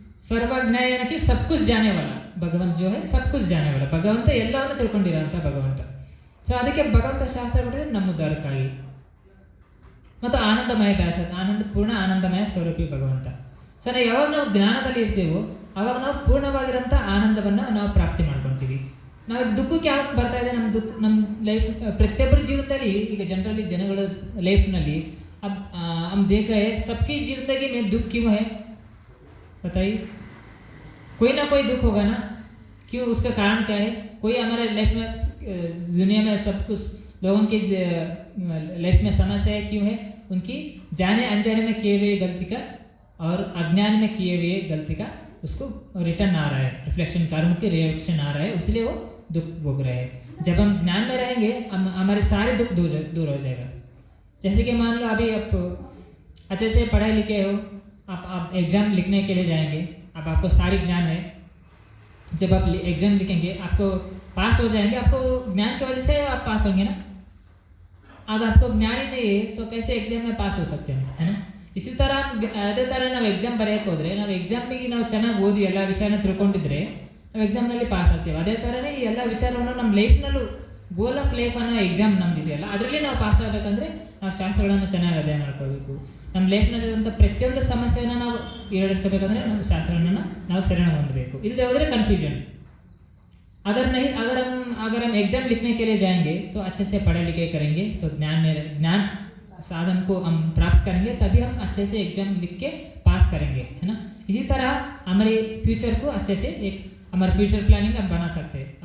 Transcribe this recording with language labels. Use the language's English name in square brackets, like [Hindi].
[Hindi] सर्वज्ञ यानी कि सब कुछ जाने वाला भगवान जो है, सब कुछ जाने वाला [Kannada] ಭಗವಂತ ಎಲ್ಲವನ್ನೂ ತಿಳ್ಕೊಂಡಿರೋಂಥ ಭಗವಂತ. ಸೊ ಅದಕ್ಕೆ ಭಗವಂತ ಶಾಸ್ತ್ರ ಬಿಟ್ಟರೆ ನಮ್ಮ ಉದ್ಧಾರಕ್ಕಾಗಿ. ಮತ್ತು ಆನಂದಮಯ ಬ್ಯಾಸ, ಪೂರ್ಣ ಆನಂದಮಯ ಸ್ವರೂಪಿ ಭಗವಂತ. ಸೊ ಯಾವಾಗ ನಾವು ಜ್ಞಾನದಲ್ಲಿ ಇರ್ತೀವೋ ಆವಾಗ ನಾವು ಪೂರ್ಣವಾಗಿರೋಂಥ ಆನಂದವನ್ನು ನಾವು ಪ್ರಾಪ್ತಿ ಮಾಡ್ಕೊತೀವಿ. ನಾವು ದುಃಖಕ್ಕೆ ಯಾಕೆ ಬರ್ತಾ ಇದೆ, ನಮ್ಮ ಲೈಫ್ ಪ್ರತಿಯೊಬ್ಬರ ಜೀವನದಲ್ಲಿ, ಈಗ ಜನಗಳ ಲೈಫ್ನಲ್ಲಿ [Hindi] अब हम देख रहे हैं सबकी जिंदगी में दुख क्यों है, बताइए. कोई ना कोई दुख होगा ना, क्यों, उसका कारण क्या है. कोई हमारे लाइफ में, दुनिया में सब कुछ लोगों की लाइफ में समस्या है, क्यों है, उनकी जाने अनजाने में किए हुए गलती का और अज्ञान में किए हुए गलती का उसको रिटर्न आ रहा है, रिफ्लेक्शन कर्म के रिएक्शन आ रहा है, इसलिए वो दुख भोग रहे हैं. जब हम ज्ञान में रहेंगे हमारे सारे दुख दूर हो जाएगा. जैसे कि मान लो अभी आप अच्छे से पढ़े लिखे हो, आप एग्ज़ाम लिखने के लिए जाएंगे, अब आपको सारी ज्ञान है, जब आप एग्ज़ाम लिखेंगे आपको पास हो जाएंगे, आपको ज्ञान की वजह से आप पास होंगे ना. अगर आपको ज्ञान ही नहीं है तो कैसे एग्ज़ाम में पास हो सकते हैं, है ना. इसी तरह [Kannada] ಅದೇ ಥರ ನಾವು ಎಕ್ಸಾಮ್ ಬರೆಯೋಕೆ ಹೋದರೆ, ನಾವು ಎಕ್ಸಾಮಿಗೆ ನಾವು ಚೆನ್ನಾಗಿ ಓದಿ ಎಲ್ಲ ವಿಷಯನ ತಿಳ್ಕೊಂಡಿದ್ರೆ ನಾವು ಎಕ್ಸಾಮ್ನಲ್ಲಿ ಪಾಸ್ ಆಗ್ತೀವಿ. ಅದೇ ಥರನೇ ಈ ಎಲ್ಲ ವಿಚಾರವನ್ನು ನಮ್ಮ ಲೈಫ್ನಲ್ಲೂ ಗೋಲ್ ಆಫ್ ಲೈಫ್ ಅನ್ನೋ ಎಕ್ಸಾಮ್ ನಮ್ದಿದೆಯಲ್ಲ, ಅದರಲ್ಲಿ ನಾವು ಪಾಸ್ ಆಗಬೇಕಂದ್ರೆ ನಾವು ಶಾಸ್ತ್ರಗಳನ್ನು ಚೆನ್ನಾಗಿ ಅಧ್ಯಯನ ಮಾಡ್ಕೋಬೇಕು. ನಮ್ಮ ಲೈಫ್ನಲ್ಲಿರುವಂಥ ಪ್ರತಿಯೊಂದು ಸಮಸ್ಯೆಯನ್ನು ನಾವು ಈಡೇರಿಸ್ಕೋಬೇಕಂದ್ರೆ ನಮ್ಮ ಶಾಸ್ತ್ರವನ್ನು ನಾವು ಶರಣ ಹೊಂದಬೇಕು. ಇಲ್ಲದೆ ಹೋದರೆ ಕನ್फ्यूजन. [Hindi] अगर हम एग्ज़ाम लिखने के लिए जाएंगे तो अच्छे से पढ़े लिखे करेंगे तो ज्ञान साधन को हम प्राप्त करेंगे, तभी हम अच्छे से एग्ज़ाम लिख के पास करेंगे, है ना. इसी तरह हमारे फ्यूचर को अच्छे से एक हमारा फ्यूचर प्लानिंग हम बना सकते हैं.